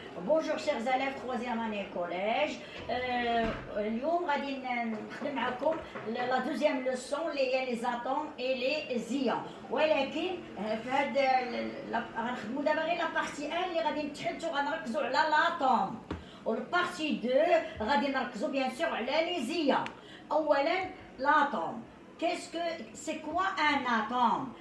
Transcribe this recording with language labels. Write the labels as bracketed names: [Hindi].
[French] Bonjour chers élèves troisième année collège. [Arabic] اليوم غادي نخدم معكم [French] la deuxième leçon [Arabic] اللي هي [French] les atomes et les ions. [Arabic] ولكن في هذا غنخدموا دابا غير لا بارتي 1 اللي غادي نتحدثوا غنركزوا على لاتوم. والبارتي 2 غادي نركزوا بيان سور على لي زيون. اولا لاتوم. [French] Qu'est-ce que c'est quoi un atome?